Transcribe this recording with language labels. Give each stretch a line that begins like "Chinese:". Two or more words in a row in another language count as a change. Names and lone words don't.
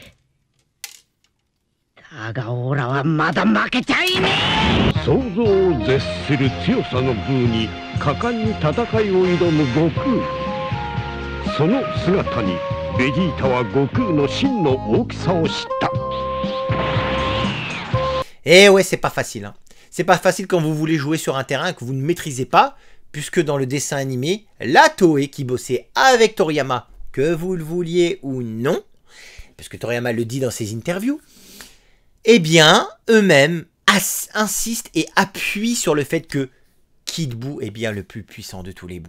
Japanese: だがオラはまだ負けちゃいねえ。想像を絶する強さのブーに果敢に戦いを挑む悟空。その姿にベジータは悟空の真の大きさを知った。
French: Eh ouais, c'est pas facile, hein. C'est pas facile quand vous voulez jouer sur un terrain que vous ne maîtrisez pas, puisque dans le dessin animé, la Toei qui bossait avec Toriyama, que vous le vouliez ou non, parce que Toriyama le dit dans ses interviews, eh bien, eux-mêmes insistent et appuient sur le fait que Kid Buu est bien le plus puissant de tous les Buu.